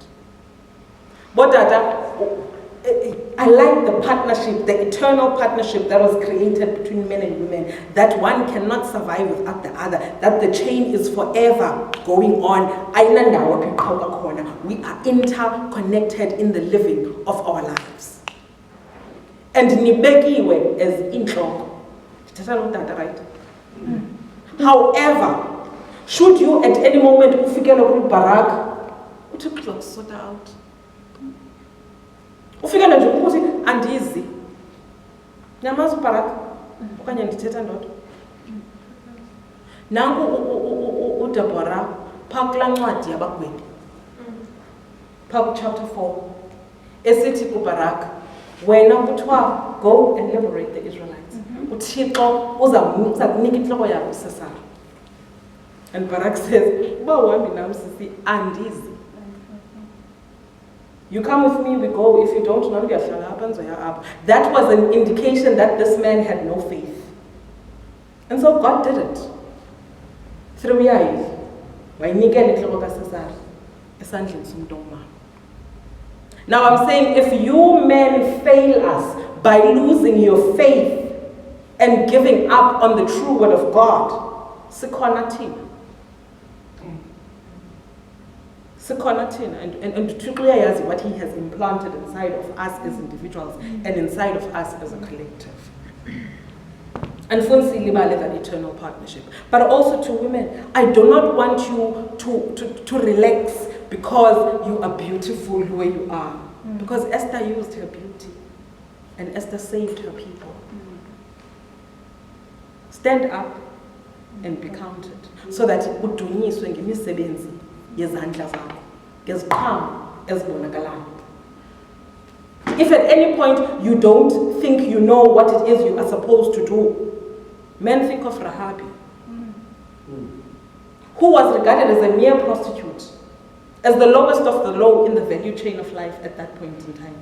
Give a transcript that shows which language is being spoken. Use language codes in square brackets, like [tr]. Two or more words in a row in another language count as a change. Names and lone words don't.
[en] But I like the partnership, the eternal partnership that was created between men and women, that one cannot survive without the other, that the chain is forever going on. We are interconnected in the living of our lives. [xh] And nibekiwe as intloko. [en] Right? However, should you at any moment [xh] ufikele barak, uthi [en] clock sort out. [xh] Ufika nje ukuthi andizi. Nyamaza uBarack okanye ndithetha ndodwa. Nangu uDeborah phakula ncwadi yabagwebi. [en] Chapter 4. [xh] Esithi kuBarack, wena kuthiwa [en] go and liberate the Israelites. [xh] uThixo uza kunika inhloko yakho Sisera. [en] And Barak says, [xh] uba uhambi nam sisi andizi. [en] You come with me, we go. If you don't, none of happens. That was an indication that this man had no faith. And so God did it. Through Yael. Now I'm saying, if you men fail us by losing your faith and giving up on the true word of God, [xh] sikhona thina. [en] And uThixo what he has implanted inside of us as individuals and inside of us as a collective. And that eternal partnership. But also to women, I do not want you to relax because you are beautiful the way you are. Because Esther used her beauty and Esther saved her people. Stand up and be counted so that [xh] udunyiswe ngemisebenzi yezandla zakho ngeziqhamo ezibonakalayo. [en] If at any point you don't think you know what it is you are supposed to do, men think of Rahabi, who was regarded as a mere prostitute, as the lowest of the low in the value chain of life at that point in time.